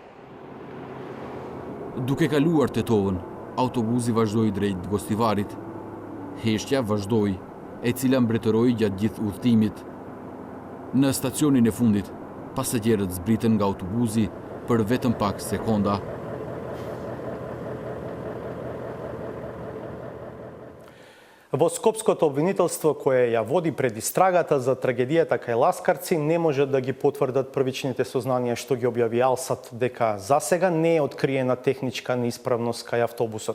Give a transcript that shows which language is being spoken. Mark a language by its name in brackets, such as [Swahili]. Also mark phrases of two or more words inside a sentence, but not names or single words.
[Albanian] Duke kaluar tetovën, autobusi vazhdoi drejt Gostivarit. Heshtja vazhdoi, e cila mbretëroi gjatë gjithë udhëtimit. Në stacionin e fundit, pasagerët zbritën nga autobusi për vetëm pak sekonda. [Macedonian] Во Скопското обвинителство кое ја води предистрагата за трагедијата кај ласкарци не може да ги потврдат првичните сознанија што ги објави Алсат дека засега не е откриена техничка неисправност кај автобусот.